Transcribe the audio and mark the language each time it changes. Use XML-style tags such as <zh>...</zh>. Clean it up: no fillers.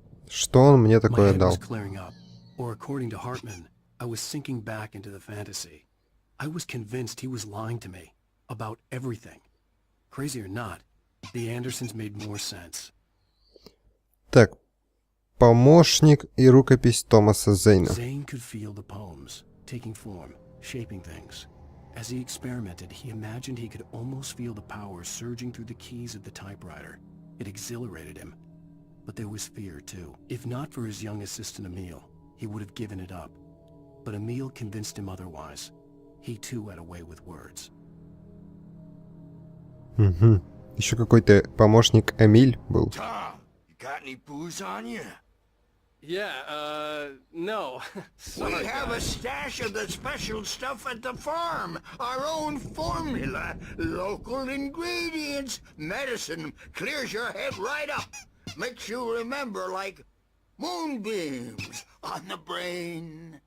<ru>Что он мне</ru> <en>My</en> <ru>такое</ru> <en>head</en> <ru>дал?</ru> <en>was clearing up, or according to Hartman, I was sinking back into the fantasy. I was convinced he was lying to me about everything. Crazy or not, the Andersons made more sense.</en> <ru>Так, помощник и рукопись Томаса Зейна.</ru> <en>Zane could feel the poems, taking form, shaping things. As he experimented, he imagined he could almost feel the power surging through the keys of the typewriter. It exhilarated him. But there was fear, too. If not for his young assistant Emil, he would have given it up. But Emil convinced him otherwise. He too had a way with words. Угу.</en> <ru>Еще какой-то помощник Эмиль был.</ru> <en>Tom, you got any booze on you? Yeah, no. We have a stash of the special stuff at the farm. Our own formula. Local ingredients. Medicine clears your head right up. Makes you remember like moonbeams on the brain.</en>